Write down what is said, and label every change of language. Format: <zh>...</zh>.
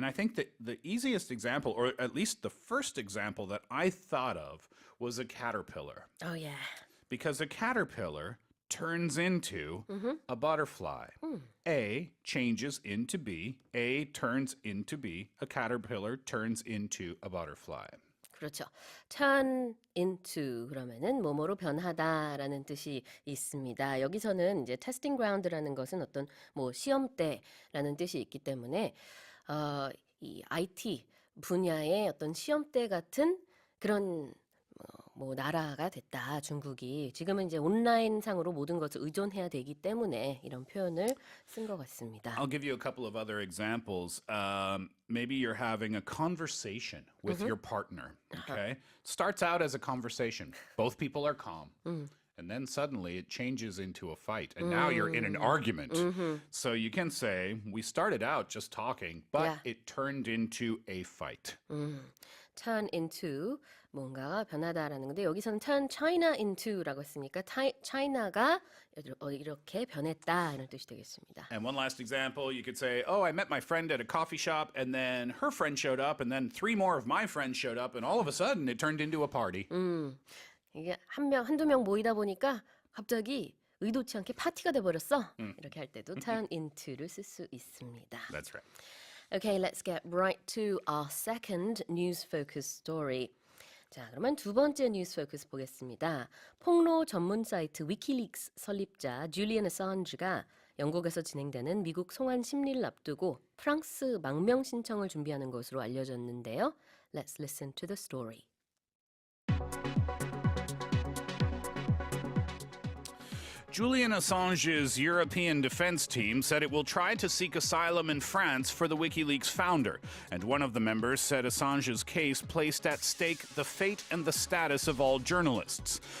<en>And I think that the easiest example, or at least the first example that I thought of, was a caterpillar. Oh, yeah. Because a caterpillar turns into a butterfly. A changes into B. A turns into B. A caterpillar turns into a butterfly.</en> <ko>그렇죠. turn into 그러면은 뭐뭐로 변하다라는 뜻이 있습니다. 여기서는 이제 testing ground라는 것은 어떤 뭐 시험대라는 뜻이 있기 때문에 이 IT 분야의 어떤 시험대 같은 그런 뭐 나라가 됐다, 중국이. 지금은 이제 온라인상으로 모든 것을 의존해야 되기 때문에 이런 표현을 쓴 것 같습니다.</ko> <en>I'll give you a couple of other examples. Maybe you're having a conversation with your partner, okay? Starts out as a conversation. Both people are calm. And then suddenly it changes into a fight. And now you're in an argument. So you can say, we started out just talking, but it turned into a fight.</en> <ko>turn into 뭔가가 변하다라는 건데 여기서는</ko> <en>turn China into</en> <ko>라고 했으니까 China가 이렇게 변했다 이런 뜻이 되겠습니다.</ko> <en>And one last example, you could say, oh, I met my friend at a coffee shop and then her friend showed up and then 3 more of my friends showed up and all of a sudden it turned into a party.</en> <ko>이게 한두 명 모이다 보니까 갑자기 의도치 않게 파티가 돼 버렸어. 이렇게 할 때도 turn into를 쓸 수 있습니다.</ko> <en>That's right. Okay, let's get right to our second news focus story.</en> <ko>자, 그러면 두 번째 뉴스 포커스 보겠습니다. 폭로 전문 사이트 위키릭스 설립자 줄리안 어산지가 영국에서 진행되는 미국 송환 심리를 앞두고 프랑스 망명 신청을 준비하는 것으로 알려졌는데요.</ko> <en>Let's listen to the story. Julian Assange's European defense team said it will try to seek asylum in France for the WikiLeaks founder. And one of the members said Assange's case placed at stake the fate and the status of all journalists.</en>